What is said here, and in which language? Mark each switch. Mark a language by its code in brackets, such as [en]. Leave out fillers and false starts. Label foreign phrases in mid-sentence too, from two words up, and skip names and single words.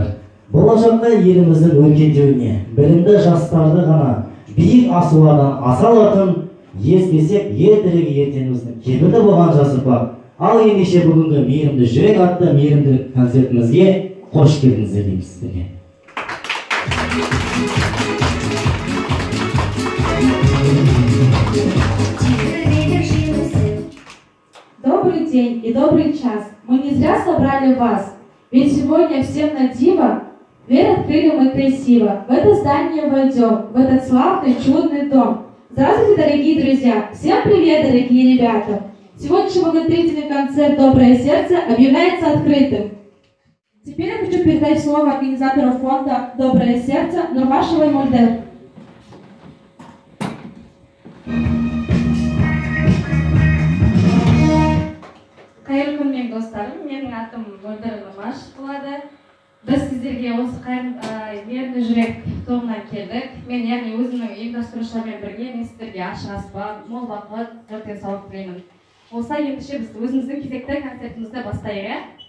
[kk] Болашақта еліміздің өркендеуіне, білімді жастарды ғана биік асулардан аса алатын, еспесек ертірегі ертеңіміздің кепілді болған жас ұрпақ. Ал ендеше бүгінгі мейірімді жүрек атты мейірімділік концертімізге қош келдіңіздер дейміз сіздерге. [ru] Добрый день и добрый час. Мы не зря собрали вас, ведь сегодня всем на диво дверь открыли мы красиво. В это здание войдем, в этот славный, чудный дом. Здравствуйте, дорогие друзья! Всем привет, дорогие ребята! Сегодняшний благотворительный концерт «Доброе сердце» объявляется открытым. Теперь я хочу передать слово организатору фонда «Доброе сердце» Нурмашевой Мульдер. [kk] Қайырлы күн, мен достарым. Менің атым Мөлдір Нұрмаш болады. Біз сіздерге осы мейірімді жүрек тобынан келдік. Мен яғни өзімнің ұйымдастырушылармен бірге мен сіздерге ашық аспан, мол бақыт, зор денсаулық тілеймін. Болса, ендеше біз өзіміздің кезекті концертімізді бастайық.